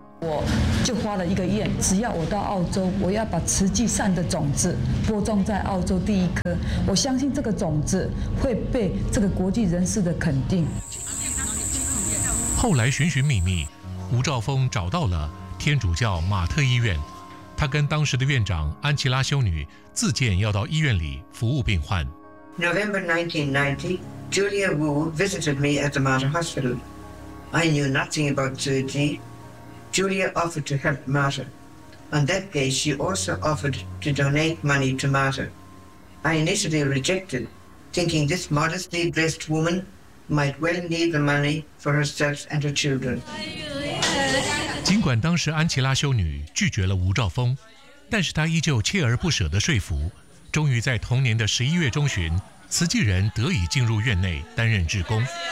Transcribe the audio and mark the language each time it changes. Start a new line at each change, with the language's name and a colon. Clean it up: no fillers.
Chinese: 我就发了一个愿，只要我到澳洲，我要把慈济善的种子播种在澳洲第一颗，我相信这个种子会被这个国际人士的肯定。后来寻寻觅觅，吴兆峰找到了天主教马特医院，他跟当时的院长安琪拉修女自荐要到医院里服务病患。
English: November 1990, Julia Wu visited me at the Mater Hospital. I knew nothing about 慈济. Julia offered to help Mater. On that day, she also offered to donate money to Mater. I initially rejected, thinking this modestly dressed woman might well need the money for herself and her children.
Chinese: 尽管当时安琪拉修女拒绝了吴兆峰，但是她依旧锲而不舍地说服，终于在同年的11月中旬，慈济人得以进入院内担任志工。